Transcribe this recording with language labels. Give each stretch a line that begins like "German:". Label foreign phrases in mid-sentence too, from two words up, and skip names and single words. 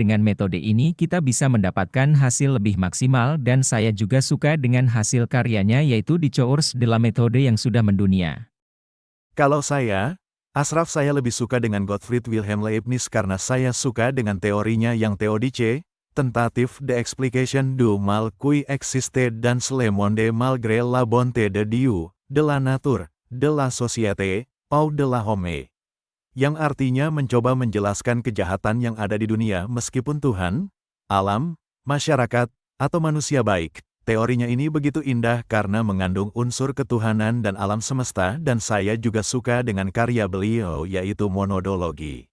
Indonesian: Dengan metode ini kita bisa mendapatkan hasil lebih maksimal dan saya juga suka dengan hasil karyanya yaitu di Cours de la Méthode yang sudah mendunia. Kalau saya, Ashraf, saya lebih suka dengan Gottfried Wilhelm Leibniz karena saya suka dengan teorinya yang Theodice,
French: Tentative d'explication du mal qui existe dans le monde malgré la bonté de Dieu, de la nature, de la société, ou de la homme.
Indonesian: Yang artinya mencoba menjelaskan kejahatan yang ada di dunia meskipun Tuhan, alam, masyarakat, atau manusia baik. Teorinya ini begitu indah karena mengandung unsur ketuhanan dan alam semesta dan saya juga suka dengan karya beliau yaitu Monodologi.